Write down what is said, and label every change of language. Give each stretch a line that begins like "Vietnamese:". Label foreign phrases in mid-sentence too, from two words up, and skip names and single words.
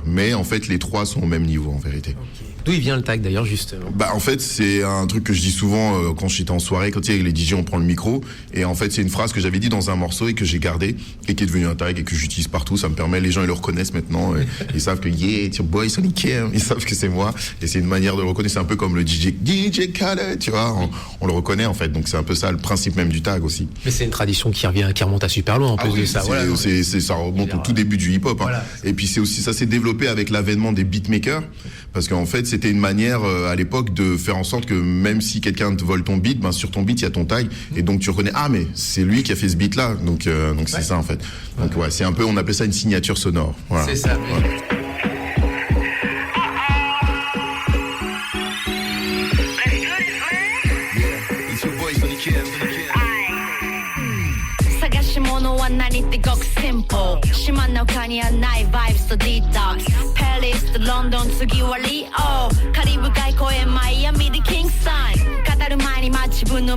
French: Mais en fait, les trois sont au même niveau, en vérité. Okay. D'où il vient le tag d'ailleurs, justement? En fait, c'est un truc que je dis souvent quand j'étais en soirée, quand avec les DJ, on prend le micro. Et en fait, c'est une phrase que j'avais dit dans un morceau et que j'ai gardé et qui est devenu un tag et que j'utilise partout. Ça me permet, les gens ils le reconnaissent maintenant. Ils savent que
English: it's your boy
French: Sonic M. Ils savent que c'est moi. Et c'est une manière de le reconnaître. C'est un peu comme le DJ Khaled, tu vois. On le reconnaît en fait. Donc c'est un peu ça le principe même du tag aussi. Mais c'est une tradition qui remonte à super loin en plus de ça. Ça remonte au tout début du hip-hop. Voilà. Et puis c'est aussi, ça s'est développé avec l'avènement des beatmakers. Parce qu'en fait, c'était une manière à l'époque de faire en sorte que même si quelqu'un te vole ton beat, sur ton beat, il y a ton tag. Et donc tu reconnais, mais c'est lui qui a fait ce beat-là. Donc c'est ça en fait. Donc ouais, c'est un peu, on appelle ça une signature sonore. Voilà. C'est ça. Voilà.
Japanese: 島の中にはないバイブスとディトックスパリスとロンドン次はリオカリブ海公園マイアミでキングサン語る前に自分の